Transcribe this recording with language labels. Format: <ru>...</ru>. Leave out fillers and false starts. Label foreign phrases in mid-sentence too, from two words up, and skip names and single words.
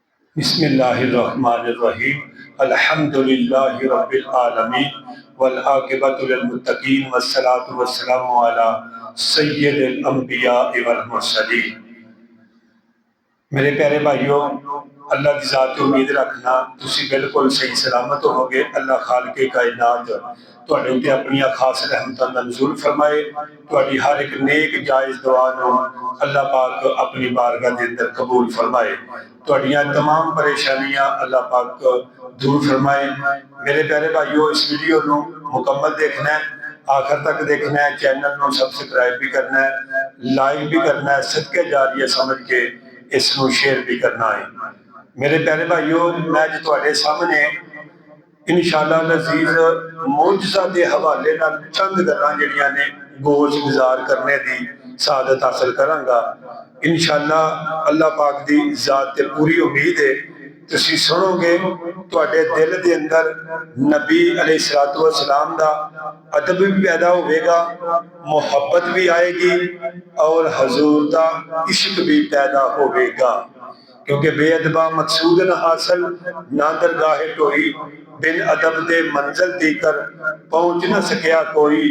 <ar>بسم اللہ الرحمن الرحیم الحمد للہ رب العالمین والعاقبۃ للمتقین والصلاة والسلام علی سید الانبیاء والمرسلین۔</ar> <pa>میرے پیارے بھائیوں، اللہ کی ذات تے امید رکھنا تسی بالکل صحیح سلامت ہوگے۔ اللہ خالق کائنات تواڈے اُتے اپنی خاص رحمتاں دا نزول فرمائے، تواڈی ہر ایک نیک جائز دعا نو اللہ پاک اپنی بارگاہ دے اندر قبول فرمائے، تواڈیاں تمام پریشانیاں اللہ پاک دور فرمائے۔ میرے پیارے بھائیوں، اس ویڈیو نو مکمل دیکھنا ہے، آخر تک دیکھنا ہے، چینل نو سبسکرائب بھی کرنا ہے، لائک بھی کرنا ہے، صدقہ جاریہ سمجھ کے اس نو شیئر بھی کرنا ہے۔ میرے پیارے بھائیوں، میں جو تواڈے سامنے</pa> <ar>انشاءاللہ العزیز</ar> <pa>معجزہ دے حوالے نال چند گلاں جڑیاں نے گوش گزار کرنے دی سعادت حاصل کراں گا۔ انشاءاللہ اللہ پاک دی ذات تے پوری امید ہے تسی سنو گے، تواڈے دل دے اندر نبی</pa> <ar>علیہ السلام</ar> <pa>دا ادب بھی پیدا ہوئے گا، محبت بھی آئے گی اور حضور دا عشق بھی پیدا ہوئے گا، کیونکہ بے ادبا مقصود نہ حاصل، نہ درگاہ ٹوئی، بن ادب دے منزل دی کر پہنچ نہ سکیا کوئی۔</pa>